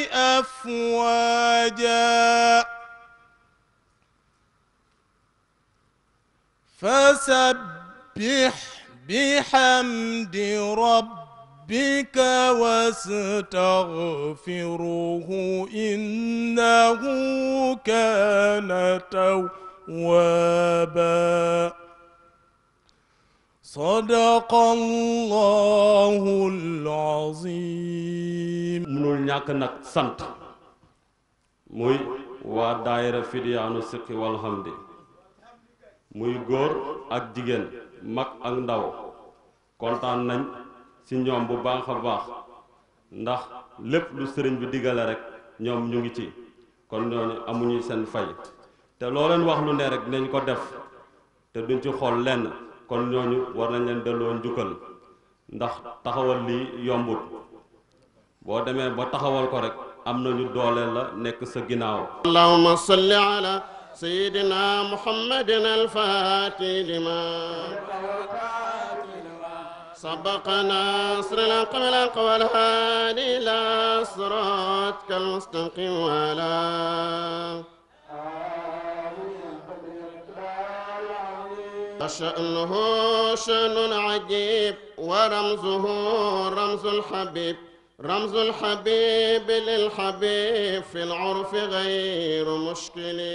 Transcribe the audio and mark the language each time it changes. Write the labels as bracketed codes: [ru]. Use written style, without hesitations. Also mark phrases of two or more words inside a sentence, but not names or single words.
[ar] أفواجا فسبح بحمد ربك واستغفره إنه كان توابا صدق الله العظيم. [wo] munul ñàkk nag sant muy waa daayira Fidiyaanu Siqi wal Hamdi muy góor ak jigéen mag ak ndaw kontaan nañ ci ñoom bu baax a baax ndax lépp lu sëriñ bi digale rek ñoom ñu ngi ci kon ñooñu amuñu seen fay te loo leen wax lu ne rek nañ ko def te duñ ci xool lenn kon ñooñu war nañ leen delloo njukkal ndax taxawal lii yombut boo demee ba taxawal ko rek am nañu doole la nekk sa ginnaaw. [ar] اللهم صل على سيدنا محمد الفاتح لما سبق ناصر الحق بالحق والهادي إلى صراطك المستقيم وعلى شأنه شأن عجيب ورمزه رمز الحبيب رمز الحبيب للحبيب في العرف غير مشكل